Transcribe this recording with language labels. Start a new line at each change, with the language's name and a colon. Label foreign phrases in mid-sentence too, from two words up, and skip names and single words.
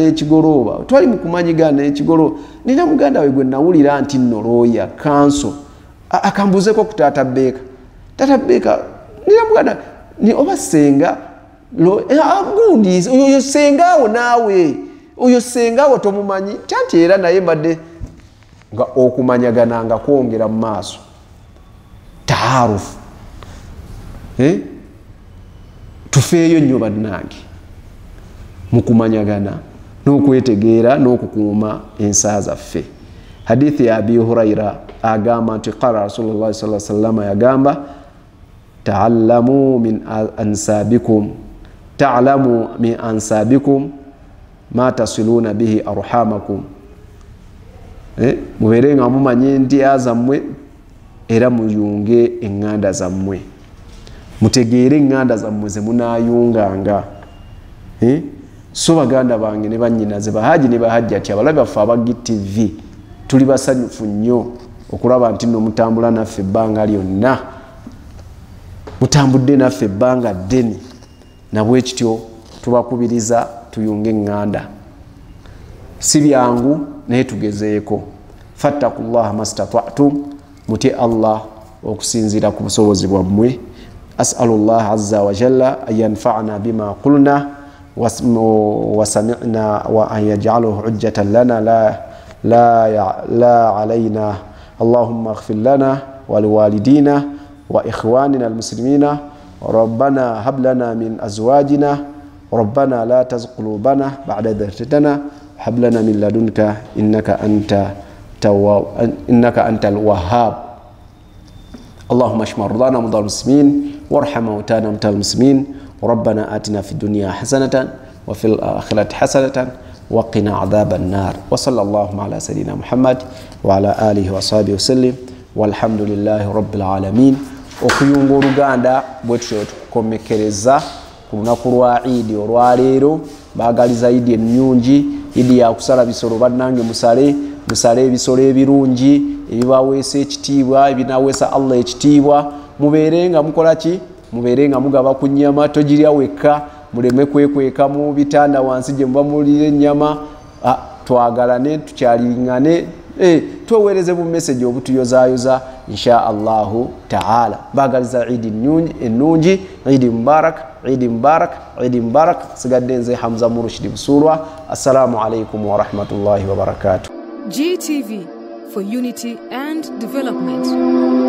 Ganda: ekigolooba nina muganda we gwe nawulira nti nno looya kanso akambuuzeko ku taata Beeka nina muganda oba ssenga gundi oyo ssengawo naawe oyo ssengawo tomumanyi kyanti era naye mbadde nga okumanyagana nga kwongera mu maaso taarufu tufeeyo nnyo bannange mu kumanyagana n'okwetegeera n'okukuuma ensaa zaffe hadithi ya Abi Huraira agamba nti
Arabic: قال رسول الله صلى الله عليه وسلم
Ganda: yagamba
Arabic: تعلموا من أنسابكم ما تصلون به أرحامكم
Ganda: mubeere nga mumanye ndya zammwe era muyunge eŋŋanda zammwe mutegeere eŋŋanda zammwe ze munaayunganga so baganda bange ne bannyinaze bahaji ne bahajjati abalabi baffe aba GTV tuli basanyufu nnyo okulaba nti nno mutambula naffe ebbanga lyonna mutambudde naffe ebbanga ddene nabwe kityo tubakubiriza tuyunge eŋŋanda si byangu naye tugezeeko
Arabic: فاتقوا الله ما استطعتم
Ganda: mutye Allah okusinziira ku busobozi bwammwe
Arabic: أسأل الله عز وجل أن ينفعنا بما قلنا وسمعنا وأن يجعله حجة لنا لا علينا اللهم اغفر لنا ولوالدينا وإخواننا المسلمين ربنا هب لنا من أزواجنا ربنا لا تزغ قلوبنا بعد إذ هديتنا هب لنا من لدنك إنك أنت الوهاب اللهم اشف مرضانا ومرضى المسلمين وارحم موتانا وموتى المسلمين ربنا آتنا في الدنيا حسنة وفي الآخرة حسنة وقنا عذاب النار وصلى الله على سيدنا محمد وعلى آله وصحبه وسلم والحمد لله رب العالمين
Ganda: okuyunga oluganda bwetutyo tukukomekereza ku lunaku lwa Eid olwaleero baagaliza Eid ennungi Eid ya kusala bisolo bannange musale ebisolo ebirungi ebibaweesa ekitiibwa ebinaweesa Allah ekitiibwa mubeerenga mukola ki mubeerenga mugaba ku nnyama togirya wekka muleme kwekweka mu bitanda wansi gye muba mulira ennyama twagalane tukyalingane tuweereze mu message obutuyozaayoza
Arabic: إن شاء الله تعالى
Ganda: bagaliza Eid ennungi
Arabic: عيد مبارك
Ganda: sigadde nze Hamza Murshid Busulwa
Arabic: السلام عليكم ورحمة الله وبركاته.
English: GTV for unity and development.